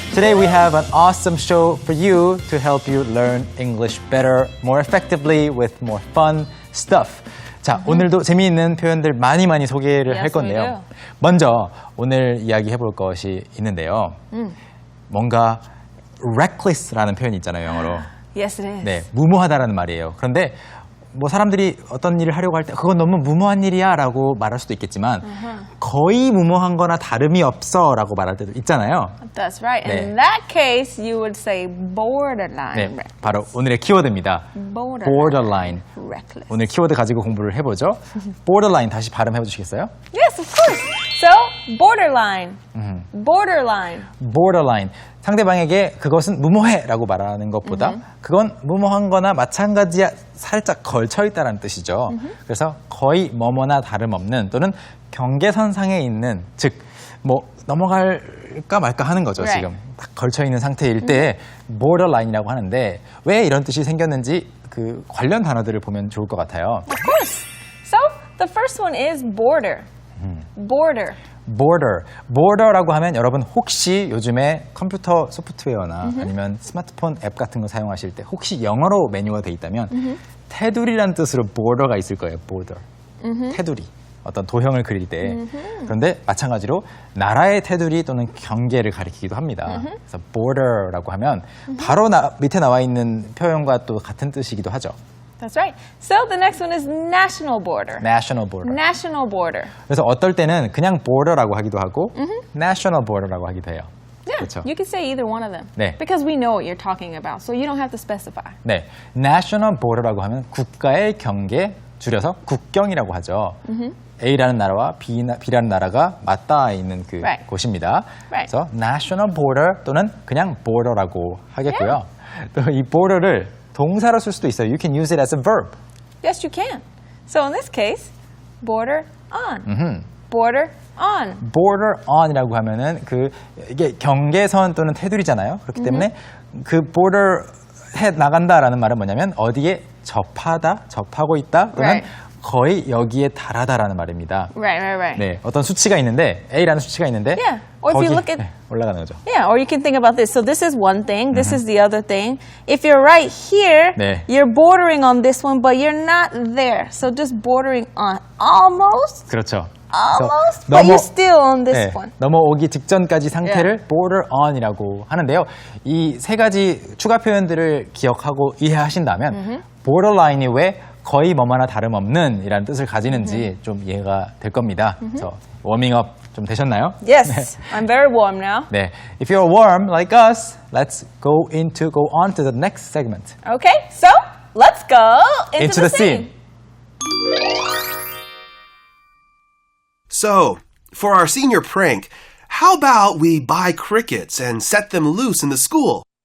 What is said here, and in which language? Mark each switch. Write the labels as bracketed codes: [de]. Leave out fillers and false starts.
[en] Today we have an awesome show for you to help you learn English better, more effectively with more fun stuff. [ko] 자, 오늘도 재미있는 표현들 많이 소개를 할 건데요. 먼저 오늘 이야기해 볼 것이 있는데요. 뭔가 reckless라는 표현이 있잖아요, 영어로. [en] Yes, it is. [ko] 네, 무모하다라는 말이에요. 그런데 뭐 사람들이 어떤 일을 하려고 할 때 그건 너무 무모한 일이야 라고 말할 수도 있겠지만 거의 무모한 거나 다름이 없어 라고 말할 때도 있잖아요. [en] That's right. [ko] 네. [en] In that case, you would say borderline. [ko] 네, 바로 오늘의 키워드입니다. [en] Borderline. Reckless. [ko] 오늘 키워드 가지고 공부를 해보죠. Borderline 다시 발음해 주시겠어요? [en] Yes, of course. So, borderline. Borderline. Borderline. [ko] 상대방에게 그것은 무모해라고 말하는 것보다 그건 무모한 거나 마찬가지야 살짝 걸쳐있다는 뜻이죠. 그래서 거의 뭐뭐나 다름없는 또는 경계선상에 있는 즉 뭐 넘어갈까 말까 하는 거죠. [en] Right. [ko] 지금 딱 걸쳐있는 상태일 때 borderline이라고 하는데 왜 이런 뜻이 생겼는지 그 관련 단어들을 보면 좋을 것 같아요. [en] Of course. So, the first one is border. Border. [ko] border라고 하면 여러분 혹시 요즘에 컴퓨터 소프트웨어나 아니면 스마트폰 앱 같은 거 사용하실 때 혹시 영어로 메뉴가 돼 있다면 테두리라는 뜻으로 border가 있을 거예요. border. 테두리. 어떤 도형을 그릴 때. 그런데 마찬가지로 나라의 테두리 또는 경계를 가리키기도 합니다. 그래서 border라고 하면 바로 밑에 나와 있는 표현과 또 같은 뜻이기도 하죠. [en] That's right. So, the next one is national border. national border. National border. [ko] 그래서 어떨 때는 그냥 border라고 하기도 하고 national border라고 하기도 해요. [en] Yeah, [ko] 그렇죠. [en] you can say either one of them. [ko] 네. [en] Because we know what you're talking about, so you don't have to specify. [ko] 네, national border라고 하면 국가의 경계, 줄여서 국경이라고 하죠. A라는 나라와 B라는 나라가 맞닿아 있는 그 [en] Right. [ko] 곳입니다. [en] Right. [ko] 그래서 national border 또는 그냥 border라고 하겠고요. 또 이 border를 동사로 쓸 수도 있어요. [en] You can use it as a verb. Yes, you can. So, in this case, border on. Border on. [ko] border on이라고 하면은 이게 경계선 또는 테두리잖아요. 그렇기 때문에 그 border 해 나간다라는 말은 뭐냐면 어디에 접하고 있다 또는 [en] Right. [ko] 거의 여기에 달하다라는 말입니다. [en] Right. [ko] 네, 어떤 수치가 있는데 A라는 수치가 있는데 [en] Yeah. Or if you look at [ko] 올라가는 거죠. [en] Yeah, or you can think about this. So this is one thing, this is the other thing. If you're right here, [ko] 네. [en] you're bordering on this one, but you're not there. So just bordering on almost, [ko] 그렇죠. [en] almost, [ko] 그래서 [en] but you're still on this one. [ko] 넘어오기 직전까지 상태를 border on이라고 하는데요. 이 세 가지 추가 표현들을 기억하고 이해하신다면 borderline이 왜 거의 뭐뭐나 다름없는 이라는 뜻을 가지는지 좀 이해가 될 겁니다. 그래서 워밍업 좀 되셨나요? [en] Yes, I'm very warm now. [ko] 네. [en] If you're warm like us, let's go on to the next segment. Okay, so let's go into the the scene. So, for our senior prank, how about we buy crickets and set them loose in the school?